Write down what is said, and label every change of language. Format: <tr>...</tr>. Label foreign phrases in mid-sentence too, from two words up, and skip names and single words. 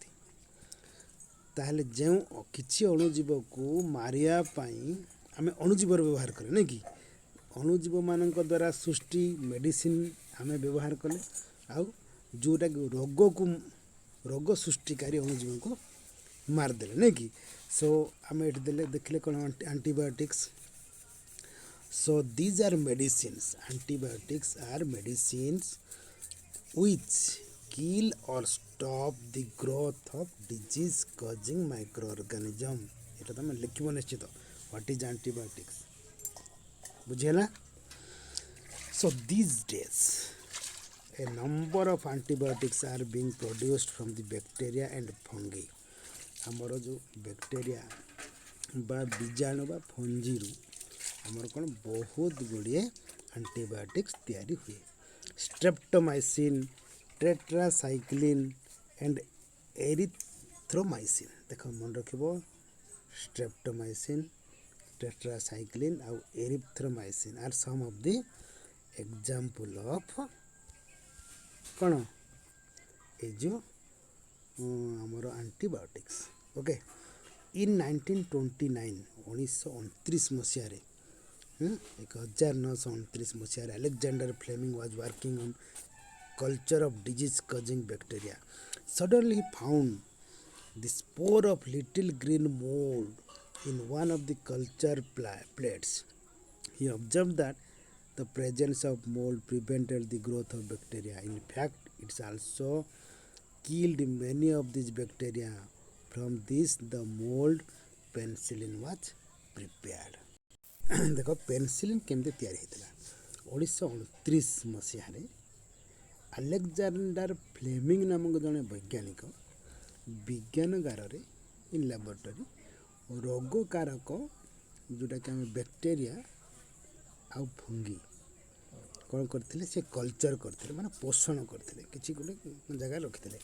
<or>ତାହେଲେ ଯେଉଁ କିଛି ଅଣୁଜୀବକୁ ମାରିବା ପାଇଁ ଆମେ ଅଣୁଜୀବର ବ୍ୟବହାର କରେ ନାଇଁ କି, ଅଣୁଜୀବମାନଙ୍କ ଦ୍ୱାରା ସୃଷ୍ଟି ମେଡ଼ିସିନ୍ ଆମେ ବ୍ୟବହାର କଲେ, ଆଉ ଯେଉଁଟାକି ରୋଗ ସୃଷ୍ଟିକାରୀ ଅଣୁଜୀବଙ୍କୁ ମାରିଦେଲେ ନାଇଁ କି। ସୋ ଆମେ ଏଠି ଦେଖିଲେ କ'ଣ, ଆଣ୍ଟିବାୟୋଟିକ୍ସ।</or> <en>so these are medicines, antibiotics are medicines which kill or stop the growth of disease causing microorganism.</en> <or>ଏଟା ତୁମେ ଲେଖିବ ନିଶ୍ଚିତ,</or> <en>what is antibiotics,</en> <or>বুঝিলা।</or> <en>So these days a number of antibiotics are being produced from the bacteria and fungi.</en> <or>ଆମର ଯେଉଁ ବ୍ୟାକ୍ଟେରିଆ ବା ବୀଜାଣୁ ବା ଫଞ୍ଜିରୁ ଆମର କ'ଣ ବହୁତ ଗୁଡ଼ିଏ ଆଣ୍ଟିବାୟୋଟିକ୍ସ ତିଆରି ହୁଏ।</or> <en>Streptomycin, tetracycline and erythromycin,</en> <or>ଦେଖ ମନେ ରଖିବ,</or> <en>streptomycin, tetracycline ଆଉ erythromycin are some of the example of</en> <or>କ'ଣ, ଏଇ ଯେଉଁ ଆମର ଆଣ୍ଟିବାୟୋଟିକ୍ସ।</or> <en>okay, in</en> <or>1929 ମସିହାରେ 1929 ମସିହାରେ</or> <en>ଆଲେକ୍ଜାଣ୍ଡର ଫ୍ଲେମିଂ was working on culture of disease causing bacteria. Suddenly he found the spore of little green mold in one of the culture plates. He observed that the presence of mold prevented the growth of bacteria. In fact, it also killed many of these bacteria. From this the mold penicillin was prepared.</en> <or>ଦେଖ ପେନିସିଲିନ୍ କେମିତି ତିଆରି ହେଇଥିଲା। 1929 ମସିହାରେ ଆଲେକ୍ଜାଣ୍ଡାର ଫ୍ଲେମିଂ ନାମକ ଜଣେ ବୈଜ୍ଞାନିକ ବିଜ୍ଞାନଗାରରେ</or> <en>in laboratory</en> <or>ରୋଗକାରକ ଯେଉଁଟାକି ଆମେ ବ୍ୟାକ୍ଟେରିଆ ଆଉ ଫଙ୍ଗି କ'ଣ କରିଥିଲେ, ସେ କଲଚର କରିଥିଲେ, ମାନେ ପୋଷଣ କରିଥିଲେ, କିଛି ଗୋଟେ ଜାଗାରେ ରଖିଥିଲେ।</or>